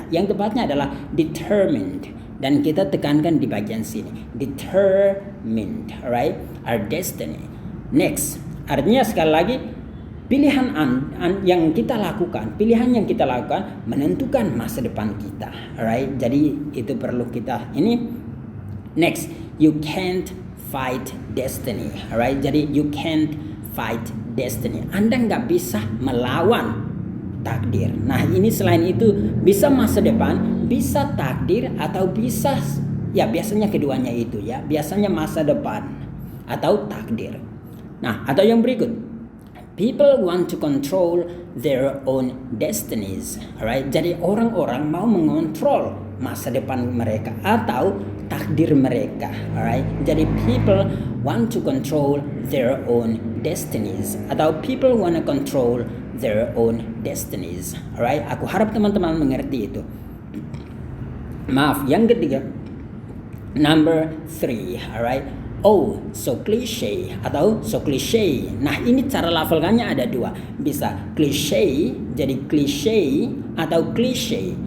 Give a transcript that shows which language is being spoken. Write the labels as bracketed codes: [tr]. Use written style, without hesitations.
[id] Yang tepatnya adalah determined, dan kita tekankan di bagian sini, determined, alright, our destiny. Next, artinya sekali lagi, pilihan yang kita lakukan menentukan masa depan kita, alright. Jadi itu perlu kita ini. [en] Next, you can't fight destiny, alright. Jadi you can't fight destiny. [id] Anda nggak bisa melawan takdir. Nah, ini selain itu bisa masa depan, bisa takdir, atau bisa biasanya keduanya itu ya. Biasanya masa depan atau takdir. Nah, atau yang berikut, [en] people want to control their own destinies, [id] alright. Jadi orang-orang mau mengontrol masa depan mereka atau takdir mereka, alright. [en] Jadi people want to control their own destinies atau people want to control their own destinies, alright. [id] Aku harap teman-teman mengerti itu. Maaf, yang ketiga, number 3, alright. [en] Oh, so cliche [id] atau [en] so cliche. [id] Nah, ini cara lafalkannya ada dua. Bisa cliche, jadi cliche atau cliche.